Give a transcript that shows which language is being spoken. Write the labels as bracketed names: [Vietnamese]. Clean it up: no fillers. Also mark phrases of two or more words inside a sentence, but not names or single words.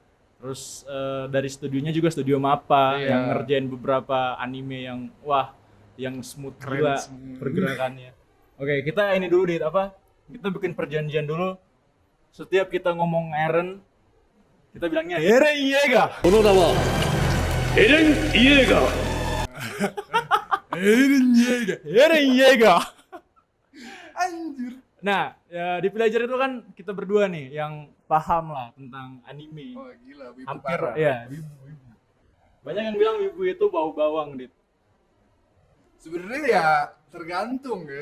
[Indonesian] Terus dari studionya juga studio Mappa Iya. yang ngerjain beberapa anime yang yang smooth Keren, gila smooth. pergerakannya. Oke, kita ini dulu nih kita bikin perjanjian dulu. Setiap kita ngomong Eren, kita bilangnya Eren Yeager. [Japanese] この名はエレン・イエーガー [Indonesian] Eren Yeager. Eren Yeager. Anjir. Nah, ya, di Villager itu kan kita berdua nih yang paham lah tentang anime. Oh gila, wibu Hampir parah. ya, wibu. Banyak yang bilang wibu itu bau bawang, Dit. Sebenarnya ya tergantung ya.